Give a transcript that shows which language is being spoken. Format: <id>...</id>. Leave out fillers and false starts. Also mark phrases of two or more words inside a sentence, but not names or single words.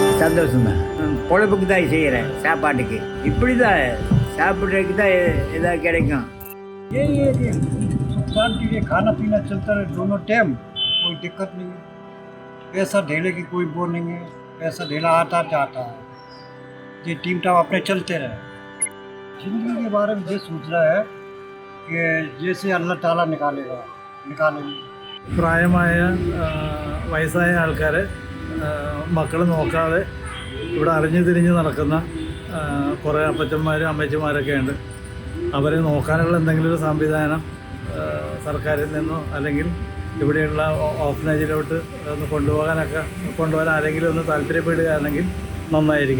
<ta>சந்தோஷம் தான். பொழப்புக்கு தான் செய்கிறேன், சாப்பாட்டுக்கு. இப்படி தான் சாப்பிட்றதுக்கு தான் எதாவது கிடைக்கும்.</ta> <hi>ये शांति के खाना पीना चलता रहे दोनों टाइम, कोई दिक्कत नहीं है. पैसा ढेले की कोई वो नहीं है, पैसा ढेला आता जाता है. ये टीम टाइम अपने चलते रहे. जिंदगी के बारे में ये सोच रहा है कि जैसे अल्लाह ताला निकालेंगे.</hi> <ml>പ്രായമായ വയസ്സായ ആൾക്കാർ മക്കൾ നോക്കാതെ ഇവിടെ അറിഞ്ഞു തിരിഞ്ഞ് നടക്കുന്ന കുറേ അപ്പച്ചന്മാരും അമ്മച്ചിമാരൊക്കെ ഉണ്ട്. അവരെ നോക്കാനുള്ള എന്തെങ്കിലും ഒരു സംവിധാനം സർക്കാരിൽ നിന്നോ അല്ലെങ്കിൽ ഇവിടെയുള്ള ഓഫനേജിലോട്ട് ഒന്ന് കൊണ്ടുപോകാൻ ആരെങ്കിലും ഒന്ന് താല്പര്യപ്പെടുകയാണെങ്കിൽ നന്നായിരിക്കും.</ml>